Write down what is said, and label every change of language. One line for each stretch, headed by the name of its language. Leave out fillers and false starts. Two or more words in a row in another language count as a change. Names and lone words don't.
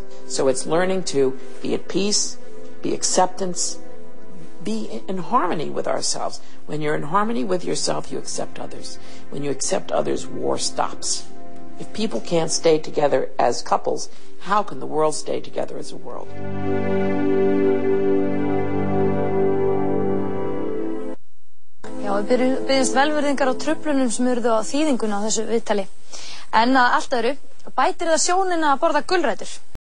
English: So it's learning to be at peace, be acceptance, be in harmony with ourselves. When you're in harmony with yourself, you accept others. When you accept others, war stops. If people can't stay together as couples, how can the world stay together as a world?
Icelandic: Já, við byggjumst velvirðingar á truflunum sem urðu á þýðinguna á þessu viðtali. En að allt öðru, bætir það sjónina að borða gulrætur.